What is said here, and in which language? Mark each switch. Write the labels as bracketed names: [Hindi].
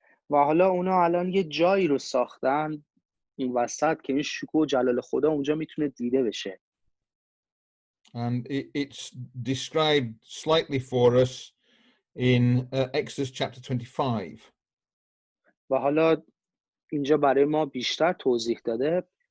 [Persian] و حالا اونا الان یه جایی رو ساختن این وسط که این شکوه و جلال خدا اونجا میتونه دیده بشه. [English] And it's described slightly for us in Exodus chapter 25. [Persian] و حالا اینجا برای ما بیشتر توضیح داده.